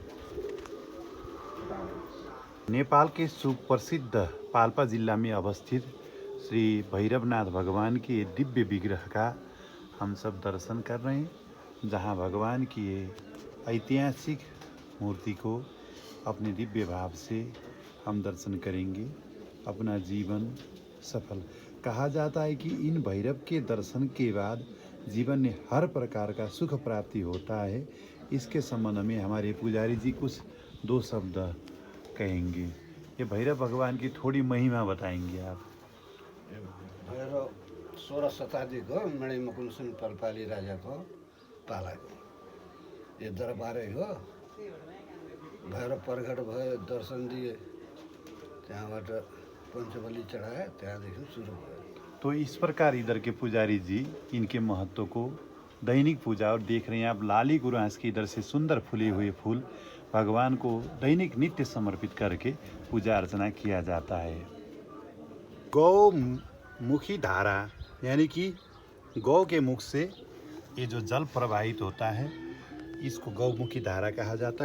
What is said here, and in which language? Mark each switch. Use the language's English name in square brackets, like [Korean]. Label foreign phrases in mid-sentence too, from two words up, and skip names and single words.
[Hindi] नेपाल के सुप्रसिद्ध पाल्पा जिला में अवस्थित श्री भैरवनाथ भगवान के दिव्य विग्रह का हम सब दर्शन कर रहे हैं, जहां भगवान की ये ऐतिहासिक मूर्ति को अपने दिव्य भाव से हम दर्शन करेंगे, अपना जीवन सफल। कहा जाता है कि इन भैरव के दर्शन के बाद जीवन में हर प्रकार का सुख प्राप्ति होता है। इसके संबंध में हमारे पुजारी जी कुछ 2 शब्द कहेंगे। ये भैरव भगवान की थोड़ी महिमा बताएंगे आप? [Nepali] भैरव 16 शताब्दीको मणिमुकुन्द सिंह पाल्पाली राजाको पालाको यो दरबारै हो। भैरव प्रकट भयो, दर्शन दिए, त्यहाँबाट पञ्चबली चढाए, त्यहाँदेखि सुरु भयो। [Hindi] तो इस प्रकार इधर के पुजारी जी इनके महत्व को दैनिक पूजा, और देख रहे हैं आप लाली गुरांस के इधर से सुंदर फूले हुए फूल भगवान को दैनिक नित्य समर्पित करके पूजा अर्चना किया जाता है। गौमुखी धारा यानी कि गौ के मुख से ये जो जल प्रवाहित होता है इसको गौमुखी धारा कहा जाता है।